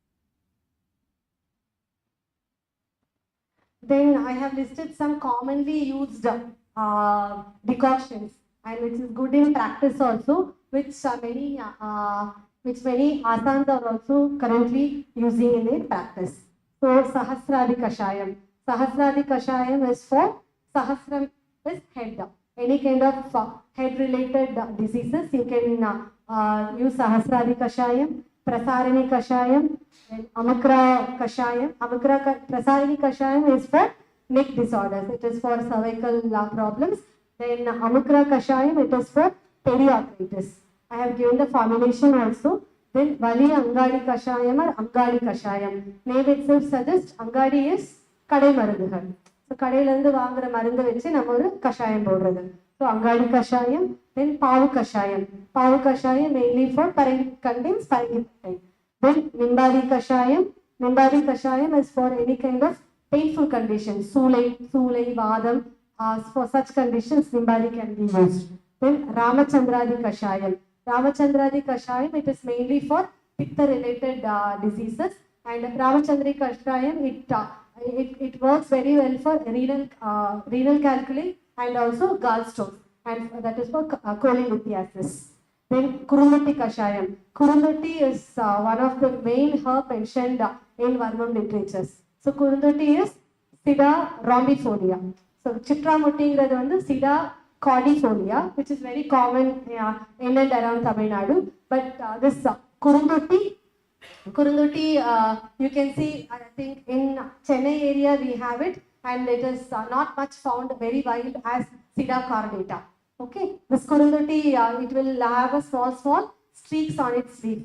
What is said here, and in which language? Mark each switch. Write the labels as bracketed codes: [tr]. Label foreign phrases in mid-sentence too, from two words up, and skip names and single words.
[en] Then I have listed some commonly used decoctions, and which is good in practice also, which many asanas are also currently using in their practice. So Sahasradi Kashayam. Sahasradi Kashayam is for Sahasram is head. Any kind of head related diseases, you can use Sahasradi Kashayam. Prasarani Kashayam, and Amakra Kashayam. Prasarani Kashayam is for neck disorders. It is for cervical problems. Then Amakra Kashayam, it is for periarthritis. I have given the formulation also. Then Vali Angadi Kashayam or Angadi Kashayam. Name itself suggests Angadi is [ta] கடை மருந்துகள். So கடைலந்து வாங்கற மருந்து வெச்சி நாம ஒரு கஷாயம் போடறது. [en] So Angadi Kashayam, then Pavu Kashayam. Pavu Kashayam mainly for contains parengypatine. Then Nimbadi Kashayam. Nimbadi Kashayam is for any kind of painful conditions. [ta] சூலை, வாதம். [en] For such conditions, Nimbadi can be used. Then Ramachandradi Kashayam. Ramachandradi Kashayam, it is mainly for pitta related diseases. And Ramachandri Kashayam, it works very well for renal calculi and also gallstones, and that is for cholelithiasis. Then Kurundutti Kashayam. Kurundutti is one of the main herb mentioned in Varmam literatures. So Kurundutti is Sida rhombifolia. So Chitramutti is Sida cordifolia, which is very common in and around Tamil Nadu. But this Kurundutti Kurunduti, you can see, I think in Chennai area we have it, and it is not much found very wild as Sida cordata. Okay, this Kurunduti, it will have a small streaks on its leaf.